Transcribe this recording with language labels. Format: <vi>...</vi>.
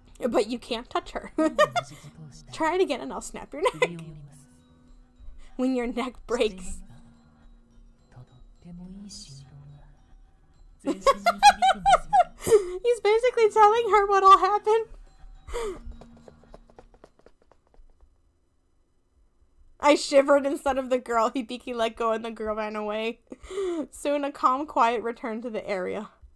<en>But you can't touch her. Try it again and I'll snap your neck. when your neck breaks.</en> <ja>とってもいい振動が全身に響くんですよ。</ja> <en>He's basically telling her what'll happen. I shivered instead of the girl. Hibiki let go and the girl ran away. Soon a calm quiet returned to the area.</en>